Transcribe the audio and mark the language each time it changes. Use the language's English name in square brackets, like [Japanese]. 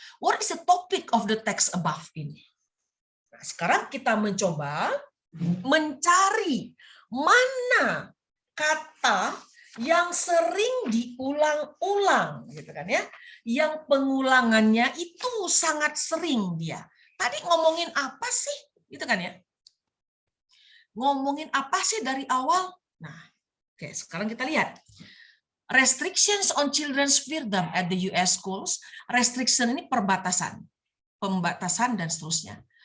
[English] What is the topic of the text above [Indonesian] ini? Nah, sekarang kita mencoba mencari mana kata yang sering diulang-ulang, gitu kan ya? Yang pengulangannya itu sangat sering dia. Tadi ngomongin apa sih? Gitu kan ya? Ngomongin apa sih dari awal? Nah, oke, sekarang kita lihat. [English] Restrictions on children's freedom at the US schools. [Indonesian] Restriction ini perbatasan, pembatasan dan seterusnya.